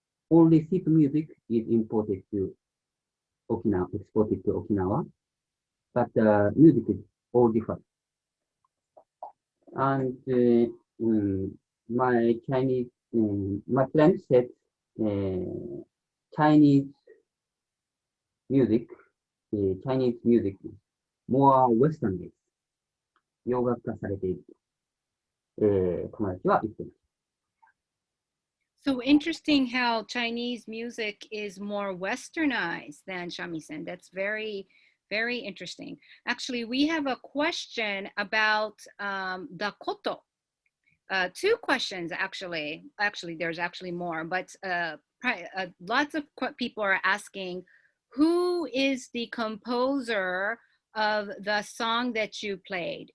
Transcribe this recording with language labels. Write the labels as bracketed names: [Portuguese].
[English] Only sheet music is imported to Okinawa, exported to Okinawa, but the music is all different. And my friend said Chinese music is more Western based. [Japanese] 洋楽化されていると、友達は言っています。 [English] So interesting how Chinese music is more westernized than shamisen. That's very, very interesting. Actually, we have a question about the koto. 2 questions, actually. Actually, there's actually more, but lots of people are asking, who is the composer of the song that you played?